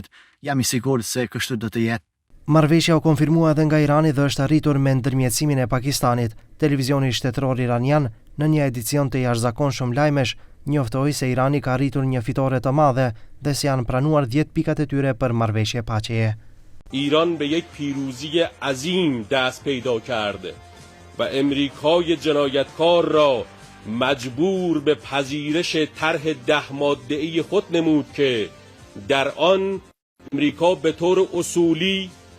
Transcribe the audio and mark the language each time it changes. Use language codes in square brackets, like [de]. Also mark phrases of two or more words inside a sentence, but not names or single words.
[sq] Jam i sigurt se kështu do të jetë. Marrëveshja u konfirmua edhe nga Irani dhe është arritur me ndërmjetësimin e Pakistanit. Televizioni shtetëror iranian, në një edicion të jashtëzakonshëm lajmesh, njoftoi se Irani ka arritur një fitore të madhe dhe se janë pranuar 10 pikat e tyre për marrëveshje paqeje. [fa] ایران به یک پیروزی عظیم دست پیدا کرده و امریکای جنایتکار را مجبور به پذیرش طرح 10 ماده‌ای خود نمود که در آن امریکا به طور اصولی